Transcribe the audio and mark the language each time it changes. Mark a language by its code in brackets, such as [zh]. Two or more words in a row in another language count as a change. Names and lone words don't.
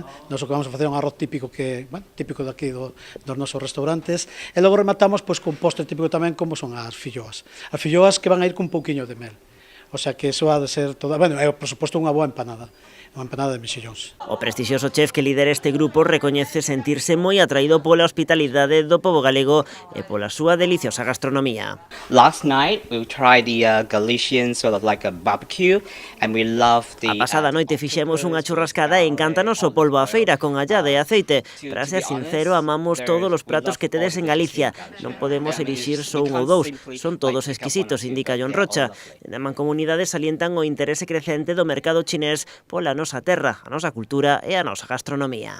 [gl] Nós que vamos a facer un arroz típico que, bueno, típico daqui dos nosos restaurantes, e logo rematamos pois con postre típico tamén como son as filloas. As filloas que van a ir con un pouquiño de mel. [es] O sea que eso [gl] ha de ser toda, bueno, é por suposto unha boa empanada de mexillóns. O prestixioso chef que lidera este grupo recoñece sentirse moi atraído pola hospitalidade do pobo galego e pola súa deliciosa gastronomía. [en] Last night we tried the Galician sort of like a barbecue and we loved the... [gl] A pasada noite fixemos unha churrascada e encántanos o polvo á feira con allada e aceite. Para ser sincero, amamos todos os pratos que tedes en Galicia. Non podemos elixir só un ou dous, son todos exquisitos, indica John Rocha. Na Mancomunidade salientan o interese crecente do mercado chinés pola nosa terra, a nosa cultura e a nosa gastronomía.